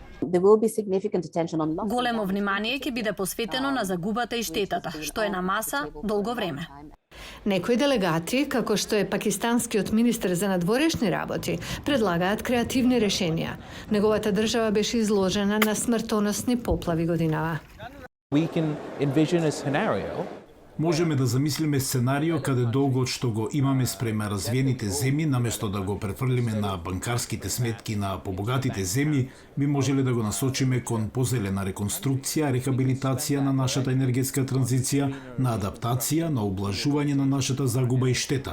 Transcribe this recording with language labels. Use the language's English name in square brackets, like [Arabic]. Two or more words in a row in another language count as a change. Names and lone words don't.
[Macedonian] Големо внимание ќе биде посветено на загубата и штетата, што е на маса долго време. Некои делегати, како што е пакистанскиот министер за надворешни работи, предлагаат креативни решенија. Неговата држава беше изложена на смртоносни поплави годинава. [English] We can envision a scenario [Macedonian] Можеме да замислиме сценарио каде долгот што го имаме спрема развиените земји, наместо да го префрлиме на банкарските сметки на побогатите земји, би можеле да го насочиме кон позелена реконструкција, рехабилитација на нашата енергетска транзиција, на адаптација, на облажување на нашата загуба и штета.